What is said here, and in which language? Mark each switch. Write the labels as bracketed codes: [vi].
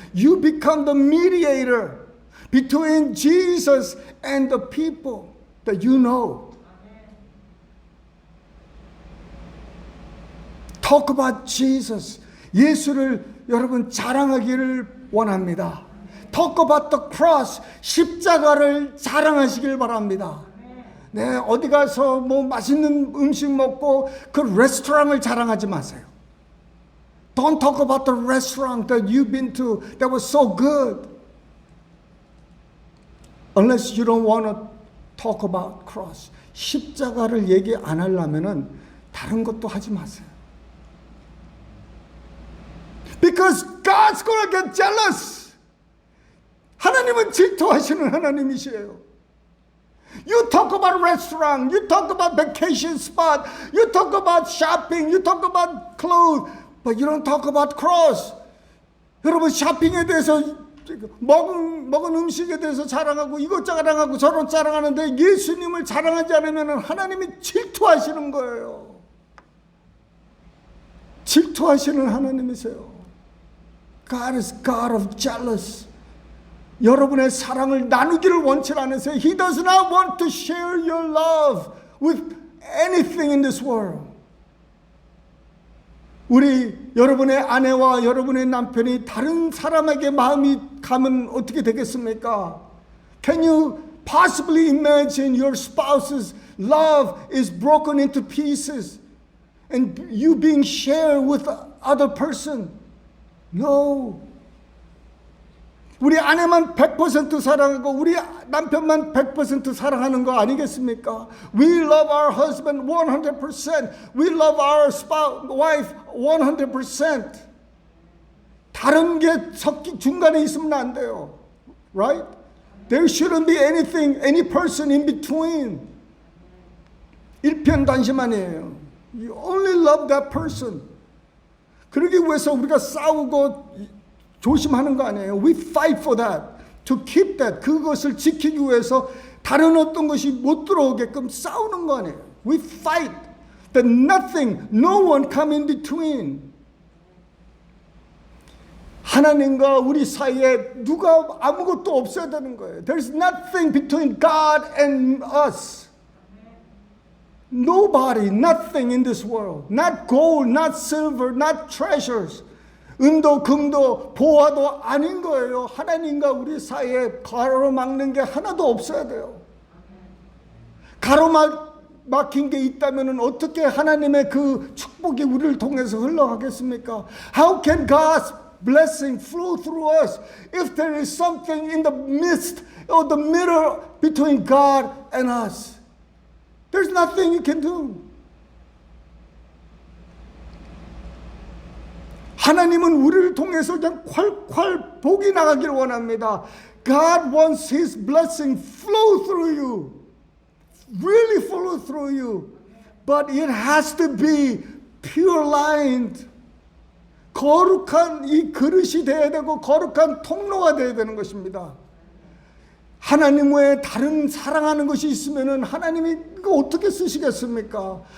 [en] You become the mediator between Jesus and the people that you know. Talk about Jesus. [ko] 예수를 여러분 자랑하기를 원합니다. [en] Talk about the cross. [ko] 십자가를 자랑하시길 바랍니다. 네, 어디 가서 뭐 맛있는 음식 먹고 그 레스토랑을 자랑하지 마세요. [en] Don't talk about the restaurant that you've been to that was so good. Unless you don't want to talk about cross. [ko] 십자가를 얘기 안 하려면은 다른 것도 하지 마세요. [en] Because God's gonna get jealous. [ko] 하나님은 질투하시는 하나님이시에요. [en] You talk about restaurant, you talk about vacation spot, you talk about shopping, you talk about clothes, but you don't talk about cross. [ko] 여러분 쇼핑에 대해서 먹은 음식에 대해서 자랑하고 이것 자랑하고 저것 자랑하는데 예수님을 자랑하지 않으면 하나님이 질투하시는 거예요. 질투하시는 하나님이세요. [en] God is God of jealous. [ko] 여러분의 사랑을 나누기를 원치 않으세요. [en] He does not want to share your love with anything in this world. [ko] 여러분의 아내와 여러분의 남편이 다른 사람에게 마음이 가면 어떻게 되겠습니까? [en] Can you possibly imagine your spouse's love is broken into pieces and you being shared with other person? No. [ko] 우리 아내만 100% 사랑하고 우리 남편만 100% 사랑하는 거 아니겠습니까? [en] We love our husband 100%. We love our wife 100%. [ko] 다른 게 중간에 있으면 안 돼요. [en] Right? There shouldn't be any person in between. [ko] 일편단심아니에요. [en] You only love that person. [ko] 그러기 위해서 우리가 싸우고 조심하는 거 아니에요. [en] We fight for that. To keep that. [ko] 그것을 지키기 위해서 다른 어떤 것이 못 들어오게끔 싸우는 거 아니에요. [en] We fight. That nothing, no one come in between. [ko] 하나님과 우리 사이에 누가 아무것도 없어야 되는 거예요. [en] There's nothing between God and us. Nobody, nothing in this world. Not gold, not silver, not treasures. [ko] 은도, 금도, 보화도 아닌 거예요. 하나님과 우리 사이에 가로막는 게 하나도 없어야 돼요. 가로막힌 게 있다면 어떻게 하나님의 그 축복이 우리를 통해서 흘러가겠습니까? [en] How can God's blessing flow through us if there is something in the midst or the middle between God and us? There's nothing you can do. [ko] 하나님은 우리를 통해서 그냥 콸콸 복이 나가기를 원합니다. [en] God wants His blessing flow through you. Really flow through you. But it has to be pure lined. [ko] 거룩한 이 그릇이 되어야 되고 거룩한 통로가 되어야 되는 것입니다. 하나님 외에 다른 사랑하는 것이 있으면 하나님이 이거 어떻게 쓰시겠습니까?